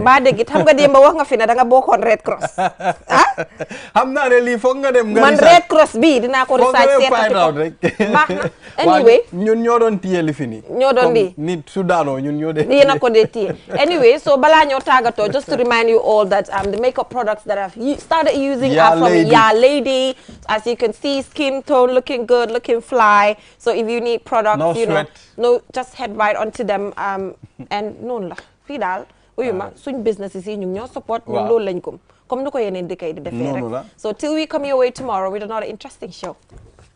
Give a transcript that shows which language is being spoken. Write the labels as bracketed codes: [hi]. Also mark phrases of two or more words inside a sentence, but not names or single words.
[wo] mbaa dégit xam nga démb wax nga fi ne da nga bokkoon Red Cross xam naa ne lii foog nga dem nga man Red Cross bii dinaa ko research seetati ko rek baax na anyway ñun ñoo doon téye li fi nii ñoo doon lii nit su daanoo ñun ñoo dee yéen a ko dee téye anyway so balaa ñoo tàggatoo [en] just to remind you all that the makeup products that I've started using are from Ya Lady. As you can see, skin tone looking good, looking fly. So if you need products, no sweat. Just head right onto them. [wo] And noonu la fii daal uyuma suñ business yi ñu ñoo support ñun loolu lañ ko comme nu ko yeneen dëkk yi di defee rek. [en] So till we come your way tomorrow with another interesting show.